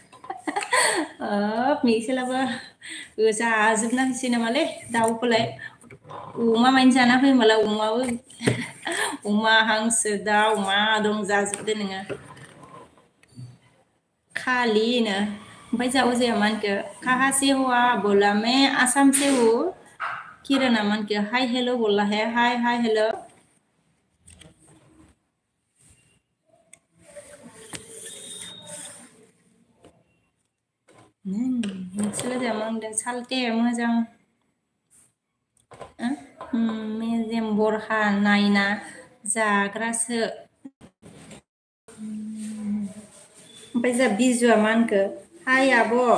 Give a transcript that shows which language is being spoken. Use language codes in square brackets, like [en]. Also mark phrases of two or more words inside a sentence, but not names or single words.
[brx] मिक्सेलाबो जाजोबना होसै नामालै दाउखौलाय अमा मानि जाना फै होनबालाय अमाबो अमा हांसो दाउ मा दं जाजोबदो नोङो खालिनो ओमफ्राय जाबो जाया मा होनखो [hi] काहा से हो [brx] बोला [hi] मैं आसाम से हूँ [brx] किरणा मा होनखो [en] hi hello' [brx] बोला है [en] hi hello' [brx] मिक्सेला जाया मा होनदों सालथे मोजां मेजेम बरहा नायना जाग्रासो ओमफ्राय जा बिजुआ मा होनखो हाय आब'